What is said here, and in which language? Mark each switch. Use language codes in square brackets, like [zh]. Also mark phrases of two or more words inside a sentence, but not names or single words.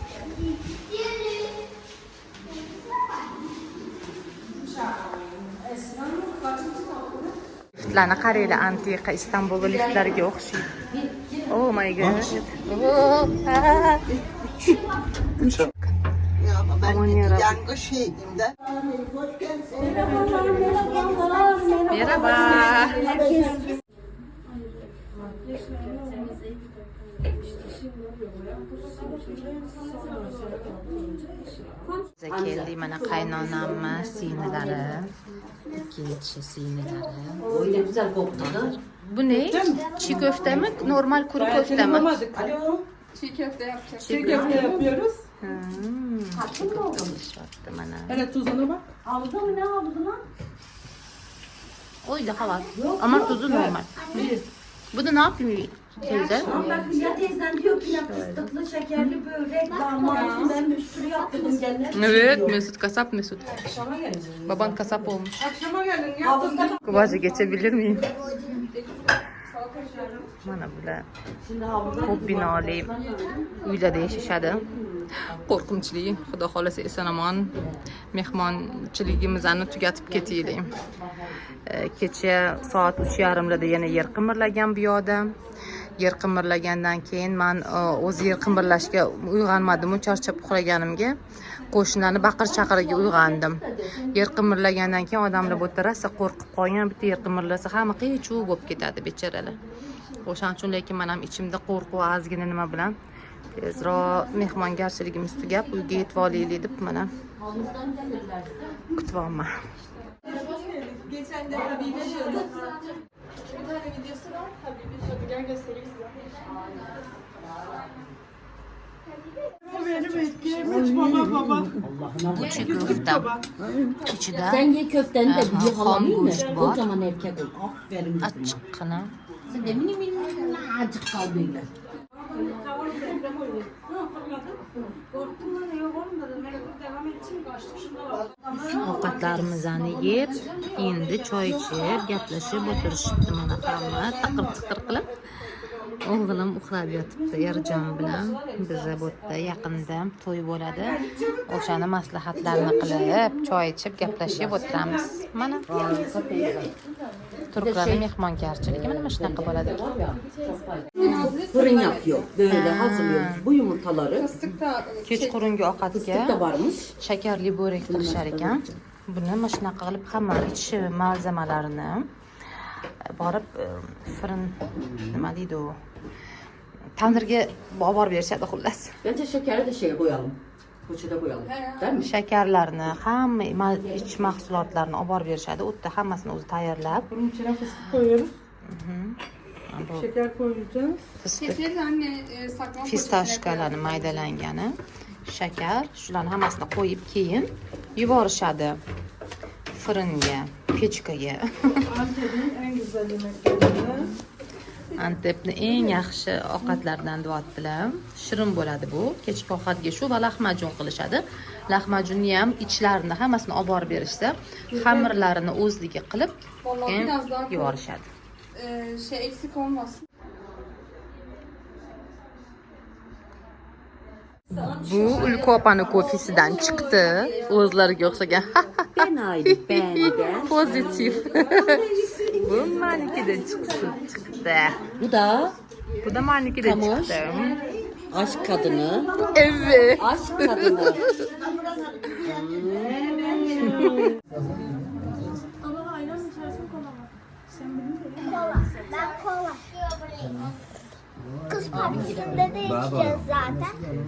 [uz] Liftlarni qaranglar, antiqa Istanbul liftlariga o'xshaydi. [en] Oh my god. [tr] Aman yarabbim. Yango şeyimde. Merhaba. Bize keldi mana qaynonamni sinilari. İkinci sinilari. Öyle güzel koktu da. Bu ne? Çiğ köfte mi? Normal kuru köfte mi? Alo. Çiğ köfte yapacağız. Çiğ köfte yapıyoruz. Çiğ köfte oluşturdu mana. Hele tuzuna bak. Havuzda mı ne havuzuna? Oydu halas. Ama tuzu normal. Bu da ne yapıyor teyze? Bak Hülya teyzen diyor ki ya fıstıklı şekerli börek, lahmacun ben bir sürü yaptım gene. Evet, Mesut kasap Mesut. Akşama geleceğiz. Baban kasap olmuş. Akşama gelin yaptım. Kubaca geçebilir miyim? Mana bular Şimdi havuzda [uz] ko'p binoli uylarda yashashadi. Qo'rqinchli, xudo xolasa eson-omon mehmonchiligimizni tugatib ketaylik. Kecha soat 3:30larda yana yer qimirlagan bu yoqda. Yer qimirlagandan keyin men o'zi yer qimirlashga uyg'onmadim, charchab uxlaganimga qo'shnilarni baqir-chaqiriga uyg'ondim. Yer qimirlagandan keyin odamlar bu yerda rosa qo'rqib qolgan, bitta yer qimirlasa hamma qiy-chuv bo'lib ketadi bechoralar. O'shaning uchun lekin men ham ichimda qo'rquv ozgina nima bilan tezroq mehmongarchiligimiz tugab uyga yetib olaylik deb mana kutyapman. [tr] Geçen de Habibi şöyle. Bir tane videosu var. Habibi şöyle. Gel göstereyim size. Benim etkilemiş baba. Allah'ına Küçük köftem. İçinde Sen ye köfteni de Aha, bir halamı ham mı? [uz] go'sht bor. [tr] Kocaman erkek ol. Aferin kızıma. [uz] achchiqqina. [tr] Sen de mini acık kal böyle. [uz] Ovqatlarimizni yeb, endi choy ichib, gaplashib o'tirishibdi mana hamma taqir tiqir qilib. O'g'lim uxlab yotibdi Erjon bilan. Biza bu yerda yaqinda to'y bo'ladi. O'shani maslahatlarni qilib, choy ichib, gaplashib o'tiramiz. Mana turklarning mehmongarchiligi mana shunaqa bo'ladi. [tr] Fırın yapıyor. Böyle hazırlıyoruz. Bu yumurtaları. [uz] Kechqurungi ovqatga [tr] Fıstık da varmış. [uz] shakarli bo'rek qilishar ekan. Buni mana shunaqa qilib hamma ichi malzemalarini borib fırın nima deydi u? Tandirga olib borib berishadi xullas. [tr] Bence şekeri de şeye koyalım. Poçete koyalım. Değil mi? [uz] Shakarlarni, hamma iç mahsulotlarni olib borib berishadi. U yerda hammasini o'zi tayyorlab, [tr] Bunun içine fıstık koyuyoruz. [uz] bu [tr] Şeker koyacağız. [uz] fıstık, [tr] Getir anne saklama [uz] fistashkalarni maydalangani, shakar, shularni hammasini qo'yib keyin yuborishadi fırınga, pechkaga. [tr] Antep'in en güzel yemeklerinden. [uz] Antepni eng yaxshi ovqatlaridan deyaptilar. Shirin bo'ladi bu. Kechki ovqatga shu va lahmajun qilishadi. Lahmajunni ham ichlarini hammasini olib borib berishsa, xamirlarini o'zligi qilib [tr] Vallahi [uz] keyin [tr] biraz daha koy. [uz] yuborishadi. [tr] Şey eksik olmasın. [uz] Bu Ulku opani kofesidan chiqdi. O'zlariga o'xshagan. [tr] Ben ayrı benden. [uz] Pozitiv. Bu manikidan chiqdi. [tr] Bu da [uz] Bu da manikidan Kamoş. chiqdi. [tr] aşk kadını. Evet. Aşk kadını. Ben kola. Kız partisinde de içeceğiz zaten.